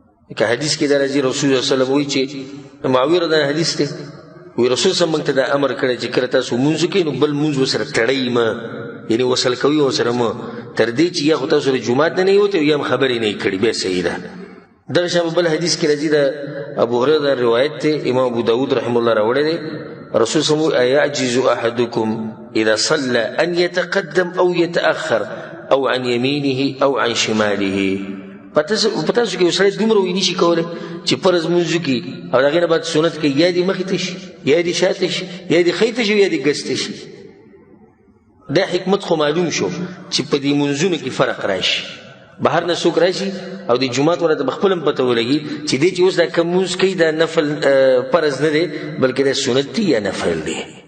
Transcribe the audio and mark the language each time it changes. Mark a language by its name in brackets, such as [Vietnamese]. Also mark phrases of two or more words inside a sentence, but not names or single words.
[Pashto] لکه حدیث کې دا راځي، رسول الله [Arabic] صلی الله علیه وسلم [Pashto] وایي چې معاویه [Arabic] رضی الله عنه [Pashto] حدیث دی، وی رسول [Arabic] صلی الله علیه وسلم [Pashto] موږ ته دا امر کړی چې کله تاسو مونځ کوئ، نو بل مونځ ورسره تړئ مه، یعنی وصل کوئ ورسره مه، تر دې چې یا خو تاسو له جومات نه نه یې وتئ، یا هم خبرې نه یې کړې، بیا صحیح ده. دغه شان بل حدیث کې راځي، د ابو هريره روایت دی، امام ابو داود [Arabic] رحمه الله [Pashto] راوړی دی. رسول [Arabic] صلی الله علیه وسلم [Pashto] وی: [Arabic] «أيعجز أحدكم إذا صلى أن يتقدم أو يتأخر أو عن يمينه أو عن شماله؟» [Pashto] په تاسو، په تاسو کې یو سړی دومره وی نشي کولی چې فرض مونځ وکړي او د هغې نه بعد سنت کوي، یا دې مخې ته شي، یا دې شاته شي، یا دې خې ته شي، یا دې ګس ته شي. دا حکمت خو معلوم شو چې په دې مونځونو کې فرق راشي. بهر نه څوک راشي او د جومات والا ته به خپل هم پته ولګي چې دې چې اوس دا کوم مونځ کوي، دا نفل، آه، فرض نه دی، بلکې دا سنت دی یا نفل دی.